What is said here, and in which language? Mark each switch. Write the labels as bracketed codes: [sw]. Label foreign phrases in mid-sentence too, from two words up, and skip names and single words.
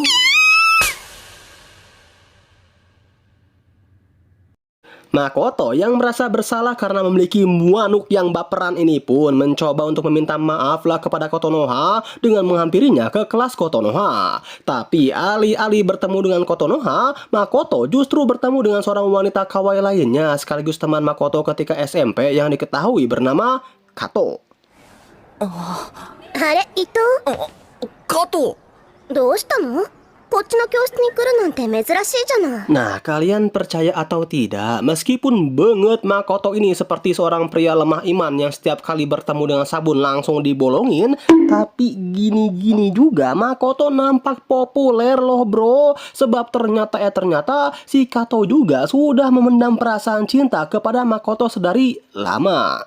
[id] Makoto yang merasa bersalah karena memiliki muanuk yang baperan ini pun mencoba untuk meminta maaf lah kepada Kotonoha dengan menghampirinya ke kelas Kotonoha. Tapi alih-alih bertemu dengan Kotonoha, Makoto justru bertemu dengan seorang wanita kawaii lainnya sekaligus teman Makoto ketika SMP yang diketahui bernama Kato. [ja] あれ伊藤加藤。どうしたのこっちの教室に来るなんて珍しいじゃない。 [id] Nah, kalian percaya atau tidak, meskipun banget Makoto ini seperti seorang pria lemah iman yang setiap kali bertemu dengan sabun langsung dibolongin, tapi gini-gini juga Makoto nampak populer loh bro. Sebab ternyata si Kato juga sudah memendam perasaan cinta kepada Makoto sedari lama.